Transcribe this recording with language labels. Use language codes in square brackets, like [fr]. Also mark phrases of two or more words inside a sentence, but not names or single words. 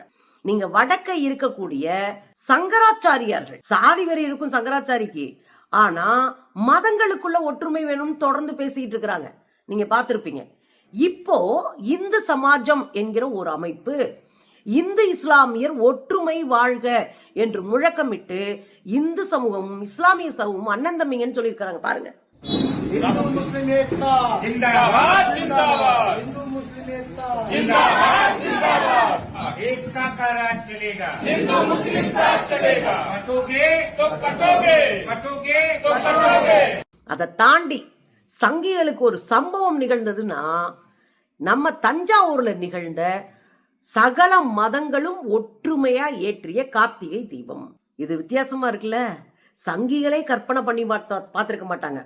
[ta] நீங்க வடக்க இருக்கக்கூடிய சங்கராச்சாரியார்கள், சாதி வெறி இருக்கும் சங்கராச்சாரிக்கு, ஆனா மதங்களுக்குள்ள ஒற்றுமை வேணும்னு தொடர்ந்து பேசிட்டு இருக்கிறாங்க. நீங்க பார்த்திருப்பீங்க. இப்போ இந்து சமாஜம் என்கிற ஒரு அமைப்பு இந்து இஸ்லாமியர் ஒற்றுமை வாழ்க என்று முழக்கமிட்டு இந்து சமூகமும் இஸ்லாமிய சமூகமும் அண்ணன் தம்பிங்கன்னு சொல்லியிருக்காங்க. பாருங்க. [hi] हिंदू मुस्लिम एकता जिंदाबाद जिंदाबाद हिंदू मुस्लिम एकता जिंदाबाद जिंदाबाद एकता का राज चलेगा हिंदू मुस्लिम साथ चलेगा कटोगे तो कटोगे कटोगे तो कटोगे. [ta] அதை தாண்டி சங்கிகளுக்கு ஒரு சம்பவம் நிகழ்ந்ததுன்னா நம்ம தஞ்சாவூர்ல நிகழ்ந்த சகல மதங்களும் ஒற்றுமையா ஏற்றிய கார்த்திகை தீபம். இது வித்தியாசமா இருக்குல்ல. சங்கிகளே கற்பனை பண்ணி பார்த்திருக்க மாட்டாங்க.